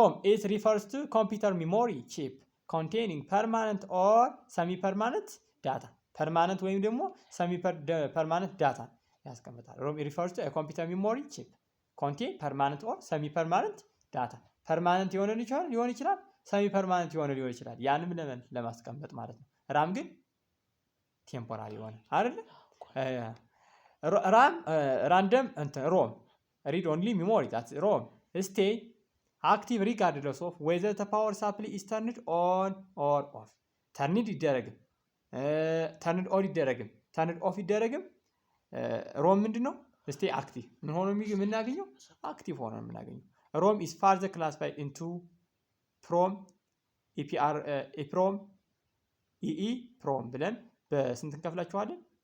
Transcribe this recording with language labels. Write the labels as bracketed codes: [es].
[en] it refers to computer memory chip containing permanent or semi permanent data permanent [am] ወይም ደግሞ [en] semi permanent data [am] ያስቀምጣል። [en] ሮም refers to a computer memory chip contain permanent or semi permanent data permanent ሊሆን ይችላል semi permanent [am] ሊሆን ይችላል። ያንም ለማስቀመጥ ማለት ነው። ራም ግን ቴምፖራሪ ሆነ አይደል? [en] ራም ራንደም ሮም read only memory that rom stay active regardless of whether the power supply is turned on or off. [am] turned ይደረግም turned on ይደረግም turned off ይደረግም ሮም ምንድነው? [en] stay active [am] ምን ሆኖ የምናገኘው? [en] active ሆኖ የምናገኘው። rom is further classified into prom EPROM EEPROM [am] ብለን በስንት እንከፍላቸዋለን?